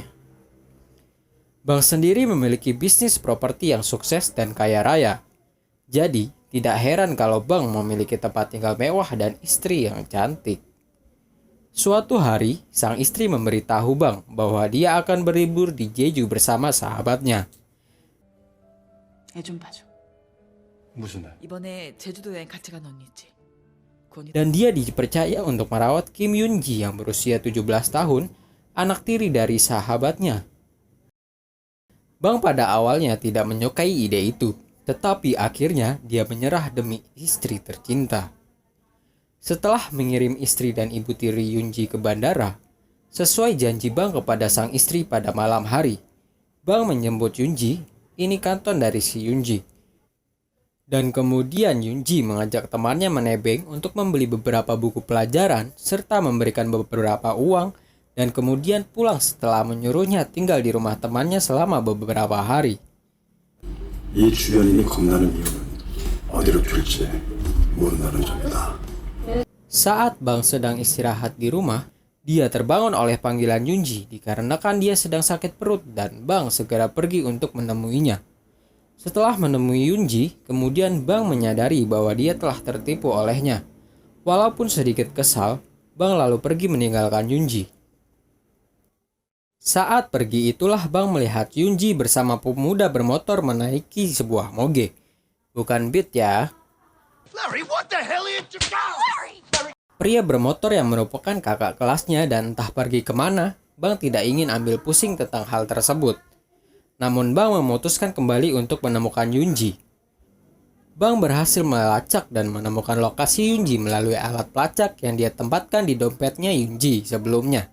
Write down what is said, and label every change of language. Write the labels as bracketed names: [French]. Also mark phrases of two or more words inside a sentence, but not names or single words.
[Indonesian] Bang sendiri memiliki bisnis properti yang sukses dan kaya raya. Jadi, tidak heran kalau Bang memiliki tempat tinggal mewah dan istri yang cantik. Suatu hari, sang istri memberitahu Bang bahwa dia akan berlibur di Jeju bersama sahabatnya. [Korean] 애 좀 봐줘. 무슨 애? 이번에 제주도 여행 같이 간 언니 있지? 그 언니 [Indonesian] Dan dia dipercaya untuk merawat Kim Yoon Ji yang berusia 17 tahun, anak tiri dari sahabatnya. Bang pada awalnya tidak menyukai ide itu, tetapi akhirnya dia menyerah demi istri tercinta. Setelah mengirim istri dan ibu tiri Yoonji ke bandara, sesuai janji Bang kepada sang istri pada malam hari, Bang menjemput Yoonji, ini kanton dari si Yoonji. Dan kemudian Yoonji mengajak temannya menebeng untuk membeli beberapa buku pelajaran serta memberikan beberapa uang dan kemudian pulang setelah menyuruhnya tinggal di rumah temannya selama beberapa hari. [Korean] 이 주연인이 겁나는 이유는 어디로 튈지 모른다는 점이다. [Indonesian] Saat Bang sedang istirahat di rumah, dia terbangun oleh panggilan Yoonji dikarenakan dia sedang sakit perut dan Bang segera pergi untuk menemuinya. Setelah menemui Yoonji, kemudian Bang menyadari bahwa dia telah tertipu olehnya. Walaupun sedikit kesal, Bang lalu pergi meninggalkan Yoonji. Saat pergi itulah Bang melihat Yoonji bersama pemuda bermotor menaiki sebuah moge. Bukan Beat ya. [English] Larry, what the hell are you doing? [Indonesian] Pria bermotor yang merupakan kakak kelasnya dan entah pergi kemana, Bang tidak ingin ambil pusing tentang hal tersebut. Namun Bang memutuskan kembali untuk menemukan Yoonji. Bang berhasil melacak dan menemukan lokasi Yoonji melalui alat pelacak yang dia tempatkan di dompetnya Yoonji sebelumnya.